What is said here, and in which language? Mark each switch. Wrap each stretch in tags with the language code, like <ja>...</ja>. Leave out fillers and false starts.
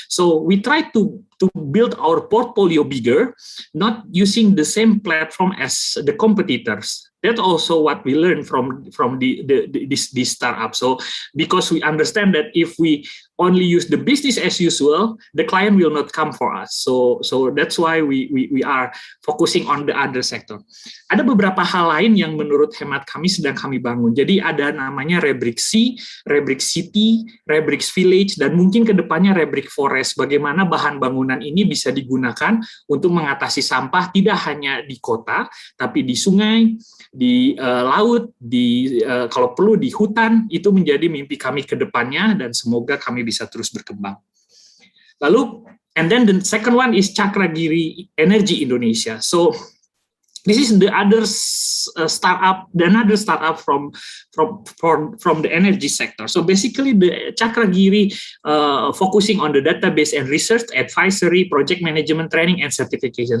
<en>So we try to build our portfolio bigger, not using the same platform as the competitors. That's also what we learn from this startup. So because we understand that if we only use the business as usual, the client will not come for us. So that's why we are focusing on the other sector.</en> <id>Ada beberapa hal lain yang menurut hemat kami sedang kami bangun. Jadi ada namanya Rebrix Sea, Rebrix City, Rebrix Village, dan mungkin kedepannya Rebrix Forest. Bagaimana bahan bangunan ini bisa digunakan untuk mengatasi sampah tidak hanya di kota, tapi di sungai, di laut, kalau perlu di hutan. Itu menjadi mimpi kami ke depannya, dan semoga kami bisa terus berkembang. Lalu,</id> <en>and then the second one is Cakragiri Energy Indonesia. So this is the other startup, another startup from the energy sector. So basically, the Cakragiri focusing on the database and research, advisory, project management, training, and certification.</en>